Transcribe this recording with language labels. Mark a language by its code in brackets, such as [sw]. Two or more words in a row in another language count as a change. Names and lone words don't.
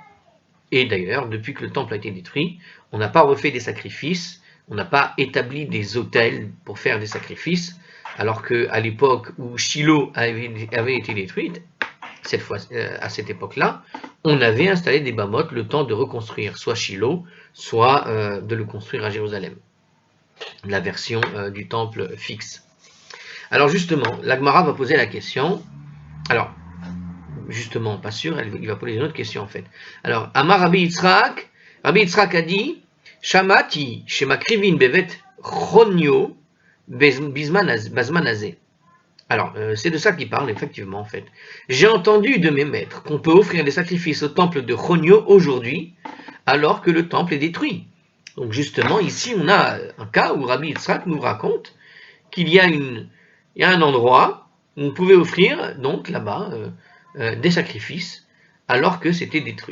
[fr] Et d'ailleurs, depuis que le temple a été détruit, on n'a pas refait des sacrifices, on n'a pas établi des autels pour faire des sacrifices, alors qu'à l'époque où Shiloh avait été détruite, à cette époque-là, on avait installé des bamotes le temps de reconstruire soit Shiloh, soit de le construire à Jérusalem. La version du temple fixe. Alors justement, la Gemara va poser la question. Alors, justement, pas sûr, il va poser une autre question en fait. Alors, [he] אמר רבי יצחק [fr] a dit, [he] שמעתי שמקריבין בבית חוניו בזמן הזה. [fr] Alors, c'est de ça qu'il parle, effectivement, en fait. J'ai entendu de mes maîtres qu'on peut offrir des sacrifices au temple de Chonio aujourd'hui, alors que le temple est détruit. Donc, justement, ici, on a un cas où Rabbi Yitzhak nous raconte qu'il y a un endroit où on pouvait offrir, donc, là-bas, des sacrifices, alors que c'était détruit.